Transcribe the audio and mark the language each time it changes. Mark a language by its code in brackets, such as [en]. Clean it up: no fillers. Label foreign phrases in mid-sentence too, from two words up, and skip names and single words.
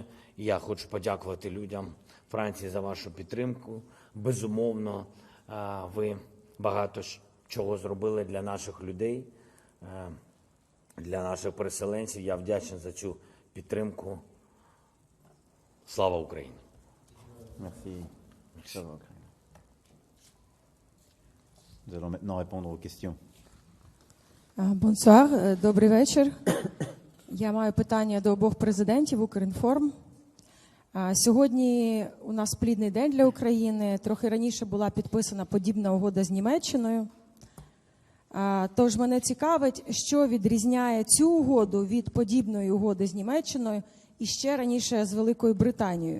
[uk] Я хочу подякувати людям Франції за вашу підтримку. Безумовно, ви багато чого зробили для наших людей, для наших переселенців. Я вдячний за цю підтримку. Слава Україні! [fr] Merci. Ça va, Ukraine. Nous allons maintenant répondre aux questions. [uk] Бонсуар, добрий вечір. Я маю питання до обох президентів Укрінформ. Сьогодні у нас плідний день для України. Трохи раніше була підписана подібна угода з Німеччиною. Тож мене цікавить, що відрізняє цю угоду від подібної угоди з Німеччиною і ще раніше з Великою Британією.